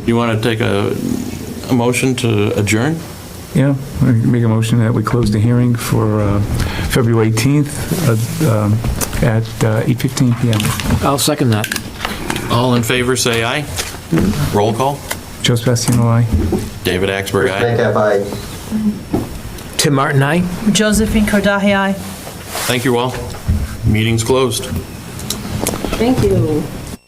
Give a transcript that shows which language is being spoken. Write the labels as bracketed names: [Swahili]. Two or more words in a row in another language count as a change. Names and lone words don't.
[English] You want to take a motion to adjourn? Yeah, I make a motion that we close the hearing for February 18th at 8:15 PM. I'll second that. All in favor, say aye. Roll call. Joe Sebastiano, aye. David Axberg, aye. Metcalf, aye. Tim Martin, aye. Josephine Kordahay, aye. Thank you all. Meeting's closed. Thank you.